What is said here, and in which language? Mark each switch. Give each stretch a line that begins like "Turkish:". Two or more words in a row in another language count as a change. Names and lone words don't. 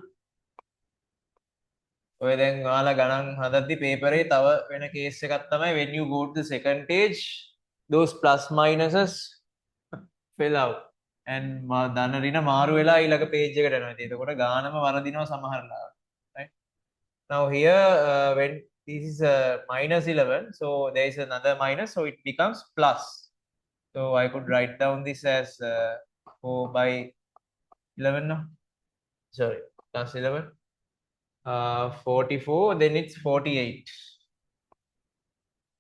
Sinhala: ඔය දැන් ඔයාලා ගණන් හදද්දි පේපරේ තව වෙන කේස් එකක් තමයි,
English: when you go to the second page, those plus minuses fill out and
Sinhala: ධන ඍණ මාරු වෙලා ඊළඟ page එකට යනවා. ඉතින් එතකොට ගානම වරදිනවා සමහර ලාවට.
English: Right? Now here when this is -11, so there is another minus, so it becomes plus. So I could write down this as 4 by 11 now. Sorry, plus 11. 44, then it's 48.